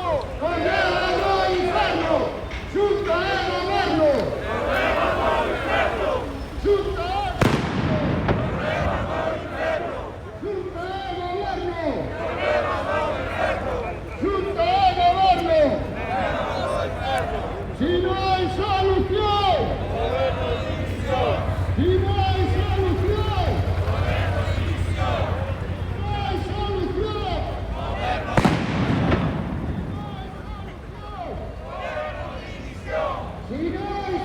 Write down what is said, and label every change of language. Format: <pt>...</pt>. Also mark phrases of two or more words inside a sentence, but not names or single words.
<gl>¡Goberno inferno! ¡Xunta de Goberno! ¡Xunta de Goberno! ¡Xunta de Goberno!</gl> <es>¡Si no hay solución! ¡Si no hay solución! ¡No hay solución! ¡Si no</es>